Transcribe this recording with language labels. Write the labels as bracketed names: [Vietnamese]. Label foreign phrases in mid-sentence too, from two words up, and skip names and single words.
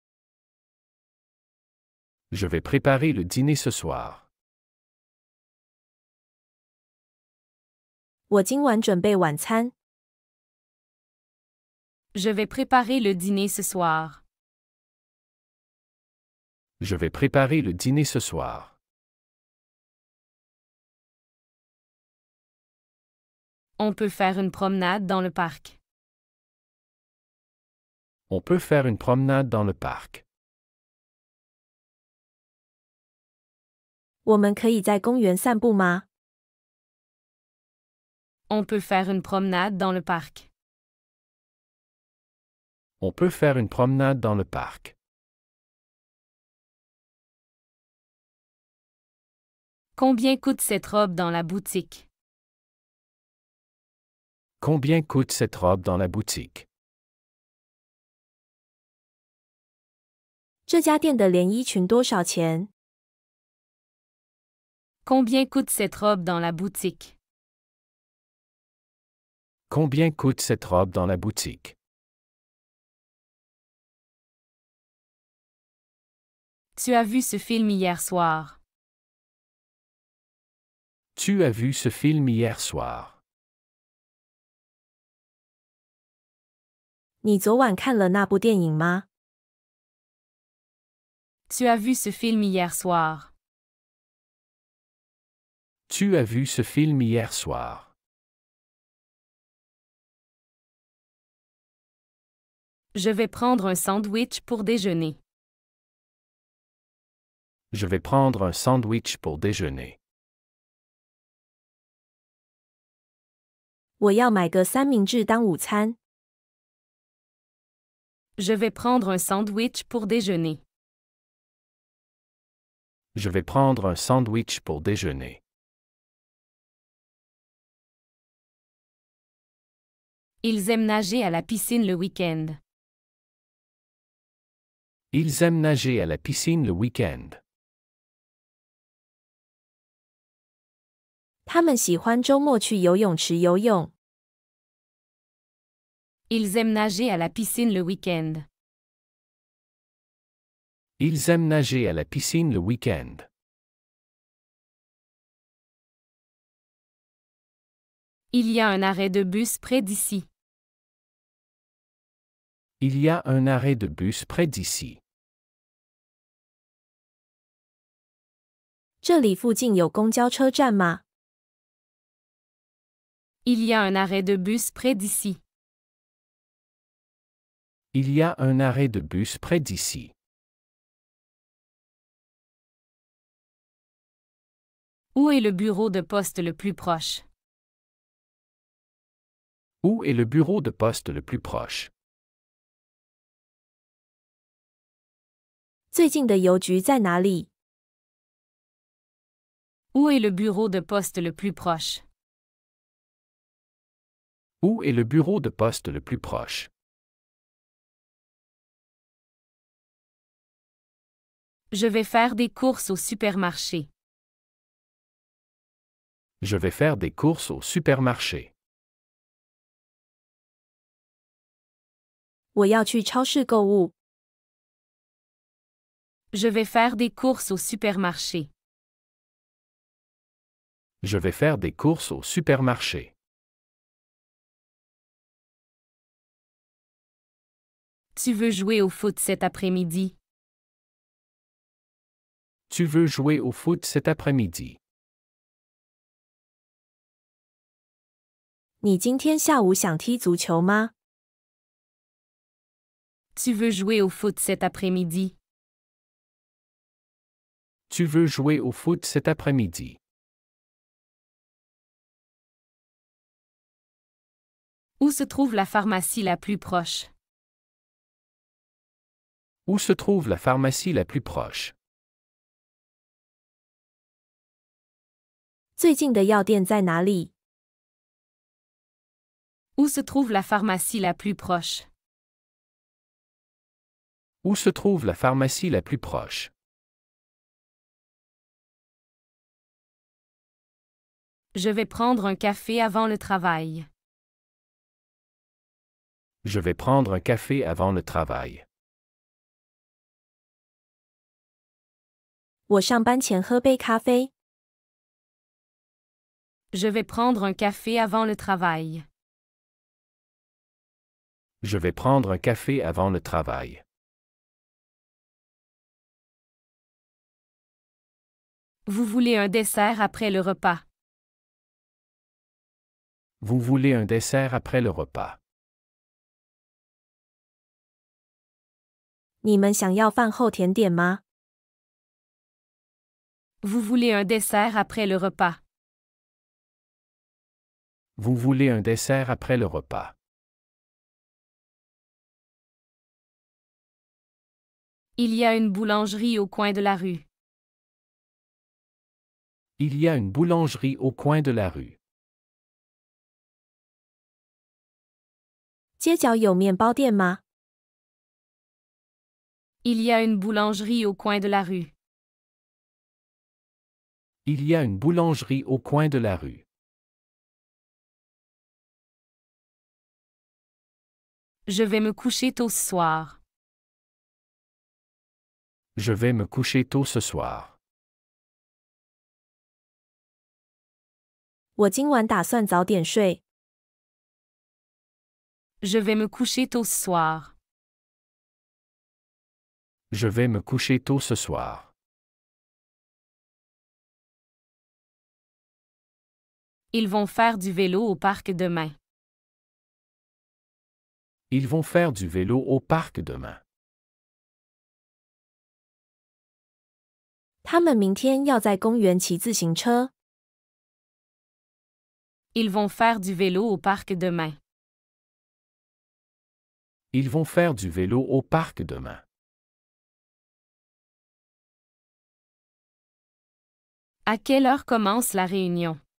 [French] Je vais préparer le dîner ce soir. [Chinese] 我今晚准备晚餐。 [French] Je vais préparer le dîner ce soir. Je vais préparer le dîner ce soir. On peut faire une promenade dans le parc. On peut faire une promenade dans le parc. [Chinese] 我们可以在公园散步吗？ [French] On peut faire une promenade dans le parc. On peut faire une promenade dans le parc. Combien coûte cette robe dans la boutique? Combien coûte cette robe dans la boutique? [Chinese] 这家店的连衣裙多少钱？ [French] Combien coûte cette robe dans la boutique? Combien coûte cette robe dans la boutique? Tu as vu ce film hier soir. Tu as vu ce film hier soir. [Chinese] 你昨晚看了那部电影吗？ [French] Tu as vu ce film hier soir. Tu as vu ce film hier soir. Je vais prendre un sandwich pour déjeuner. Je vais prendre un sandwich pour déjeuner. [Chinese] 我要买个三明治当午餐。 [French] Je vais prendre un sandwich pour déjeuner. Je vais prendre un sandwich pour déjeuner. Ils aiment nager à la piscine le week-end. Ils aiment nager à la piscine le week-end. [Chinese] 他们喜欢周末去游泳池游泳。 [French] Ils aiment nager à la piscine le week-end. Ils aiment nager à la piscine le week-end. Il y a un arrêt de bus près d'ici. Il y a un arrêt de bus près d'ici. [Chinese] 这里附近有公交车站吗？ [French] Il y a un arrêt de bus près d'ici. Il y a un arrêt de bus près d'ici. Où est le bureau de poste le plus proche? Où est le bureau de poste le plus proche? [Chinese] 最近的邮局在哪里？ [French] Où est le bureau de poste le plus proche? Où est le bureau de poste le plus proche? Je vais faire des courses au supermarché. Je vais faire des courses au supermarché. [Chinese] 我要去超市购物。 [French] Je vais faire des courses au supermarché. Je vais faire des courses au supermarché. Tu veux jouer au foot cet après-midi? Tu veux jouer au foot cet après-midi? [Chinese] 你今天下午想踢足球吗？ [French] Tu veux jouer au foot cet après-midi? Tu veux jouer au foot cet après-midi? Où se trouve la pharmacie la plus proche? Où se trouve la pharmacie la plus proche? [Chinese] 最近的药店在哪里？ [French] Où se trouve la pharmacie la plus proche? Où se trouve la pharmacie la plus proche? Je vais prendre un café avant le travail. Je vais prendre un café avant le travail. [Chinese] 我上班前喝杯咖啡。 [French] Je vais prendre un café avant le travail. Je vais prendre un café avant le travail. Vous voulez un dessert après le repas? Vous voulez un dessert après le repas? [Chinese] 你们想要饭后甜点吗？ [French] Vous voulez un dessert après le repas? Vous voulez un dessert après le repas? Il y a une boulangerie au coin de la rue. Il y a une boulangerie au coin de la rue. [Chinese] 街角有面包店吗？ [French] Il y a une boulangerie au coin de la rue. Il y a une boulangerie au coin de la rue. Je vais me coucher tôt ce soir. Je vais me coucher tôt ce soir. [Chinese] 我今晚打算早点睡。 [French] Je vais me coucher tôt ce soir. Je vais me coucher tôt ce soir. Ils vont faire du vélo au parc demain. Ils vont faire du vélo au parc demain. [Chinese] 他们明天要在公园骑自行车。 [French] Ils vont faire du vélo au parc demain. Ils vont faire du vélo au parc demain. À quelle heure commence la réunion?